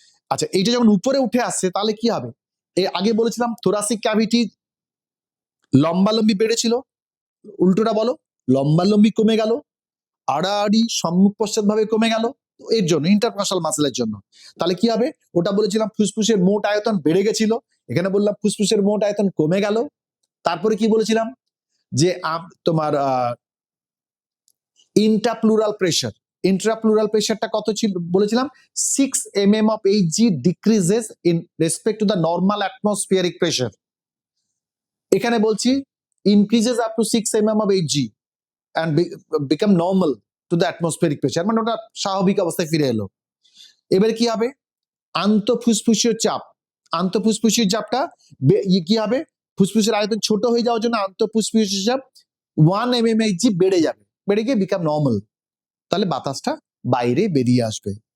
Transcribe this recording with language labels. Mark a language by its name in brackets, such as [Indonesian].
[Bangla] আচ্ছা, এইটা যখন উপরে উঠে আসছে তাহলে কি হবে, এই আগে বলেছিলাম থোরাসিক ক্যাভিটি লম্বালম্বি বেড়েছিল, উল্টোটা বলো, লম্বালম্বি কমে গেল, আড়াআড়ি সম্মুখ পশ্চাৎ ভাবে কমে গেল, এর জন্য ইন্টারকস্টাল মাসেলের জন্য। তাহলে কি হবে, ওটা বলেছিলাম ফুসফুসের মোট আয়তন বেড়ে গেছিল, এখানে বললাম ফুসফুসের মোট আয়তন কমে গেল। তারপরে কি বলেছিলাম যে তোমার ইন্ট্রাপ্লুরাল প্রেশারটা কত ছিল বলেছিলাম, [English] 6 mm of Hg decreases in respect to the normal atmospheric pressure। [Bangla] এখানে বলছি [English] increases up to 6 mm of Hg and become normal [Bangla] to the atmospheric pressure, মানে ওটা স্বাভাবিক অবস্থায় ফিরে এলো। এবারে কি হবে, আন্তঃফুসফুসীয় চাপ, আন্তঃফুসফুসীয় চাপটা কি হবে, ফুসফুসের আয়তন ছোট হয়ে যাওয়ার জন্য আন্তঃফুসফুসীয় চাপ 1 mmHg বেড়ে যাবে, বেড়ে গিয়ে বিকাম নর্মাল, তাহলে বাতাসটা বাইরে বেরিয়ে আসবে।